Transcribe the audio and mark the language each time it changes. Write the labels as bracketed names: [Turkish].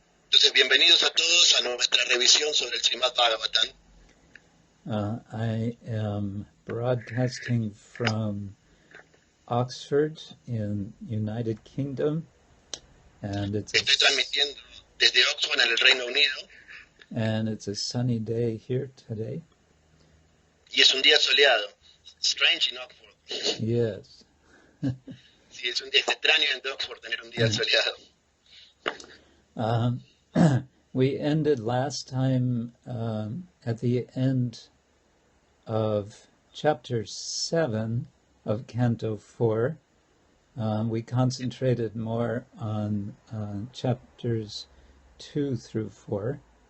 [Spanish] Entonces, bienvenidos a todos a nuestra revisión sobre el Srimad-Bhagavatam. [English] I am broadcasting from Oxford in United Kingdom, and [Spanish] Estoy transmitiendo desde Oxford en el Reino Unido. [English] And it's a sunny day here today. [Spanish] Y es un día soleado. [English] Strange in Oxford. Yes. [Spanish] Sí, es un día extraño en Oxford tener un día soleado. [English] We ended last time at the end of chapter 7 of Canto 4. We concentrated more on chapters 2 through 4.